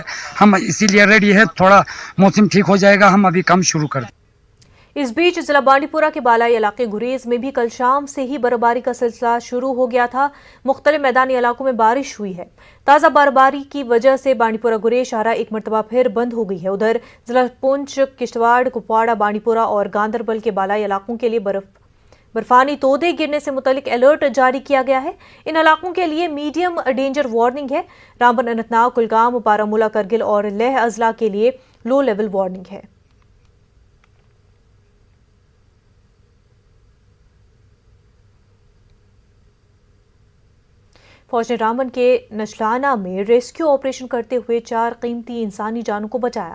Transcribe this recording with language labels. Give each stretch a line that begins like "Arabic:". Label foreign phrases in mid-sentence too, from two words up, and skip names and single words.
Urdu: ہم اسی لیے ریڈی ہے، تھوڑا موسم ٹھیک ہو جائے گا ہم ابھی کام شروع کر دیں۔ اس بیچ ضلع بانڈی پورہ کے بالائی علاقے گریز میں بھی کل شام سے ہی برفباری کا سلسلہ شروع ہو گیا تھا۔ مختلف میدانی علاقوں میں بارش ہوئی ہے۔ تازہ برفباری کی وجہ سے بانڈی پورہ گریز شاہراہ ایک مرتبہ پھر بند ہو گئی ہے۔ ادھر ضلع پونچھ، کشتواڑ، کپواڑہ، بانڈی پورہ اور گاندربل کے بالائی علاقوں کے لیے برفانی تودے گرنے سے متعلق الرٹ جاری کیا گیا ہے۔ ان علاقوں کے لیے میڈیم ڈینجر وارننگ ہے۔ رامبن، اننت ناگ، کلگام، بارہمولہ، کرگل اور لیہ اضلاع کے لیے لو لیول وارننگ ہے۔ فوج نے رامبن کے نشلانہ میں ریسکیو آپریشن کرتے ہوئے 4 قیمتی انسانی جانوں کو بچایا۔